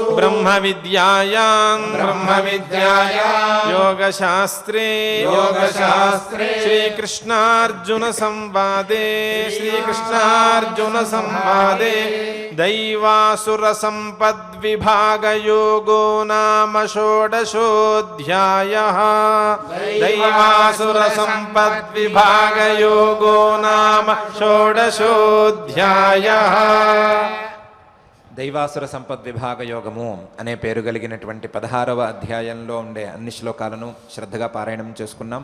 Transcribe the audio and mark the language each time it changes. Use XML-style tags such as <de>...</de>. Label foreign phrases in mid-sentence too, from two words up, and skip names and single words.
<sa>ब्रह्मविद्यायां योगशास्त्रे श्रीकृष्णार्जुनसंवादे दैवासुरसम्पद्विभागयोगो नाम षोडशोऽध्यायः दैवासुरसम्पद्विभागयोगो नाम షోడశోऽధ్యాయः</sa> <te>దైవాసుర సంపద్ విభాగ యోగము అనే పేరు కలిగినటువంటి 16వ అధ్యాయంలో ఉండే అన్ని శ్లోకాలను శ్రద్ధగా పారాయణం చేసుకున్నాం.</te>